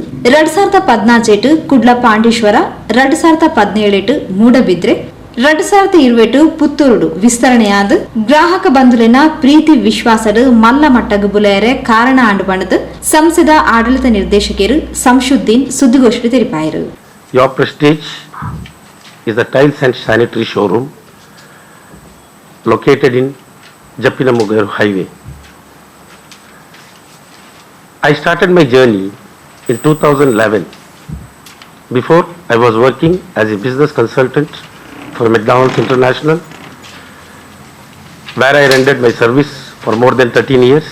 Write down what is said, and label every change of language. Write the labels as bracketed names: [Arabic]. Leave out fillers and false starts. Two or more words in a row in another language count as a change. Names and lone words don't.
[Tulu] 2014 ಕುಡ್ಲ ಪಾಂಡೇಶ್ವರ, 2017 ಮೂಡಬಿದ್ರೆ, 2020 ಪುತ್ತೂರುಡು ವಿಸ್ತರಣೆಯಾದ ಗ್ರಾಹಕ ಬಂಧುಲಿನ ಪ್ರೀತಿ ವಿಶ್ವಾಸಡ್ ಮಲ್ಲ ಮಟ್ಟಗ್ ಬುಲೆಯರೆ ಕಾರಣ ಆಂಡು ಬಣ್ಣದ ಸಂಸ್ಥೆದ ಆಡಳಿತ ನಿರ್ದೇಶಕರು ಶಂಶುದ್ದೀನ್ ಸುದ್ದಿಗೋಷ್ಠಿ ತೆರಿಪಾಯರು. [English] Your Prestige is a tiles and sanitary showroom located in Jeppinamogru highway. I started my journey in 2011. Before, I was working as a business consultant for McDonald's International, where I rendered my service for more than 13 years.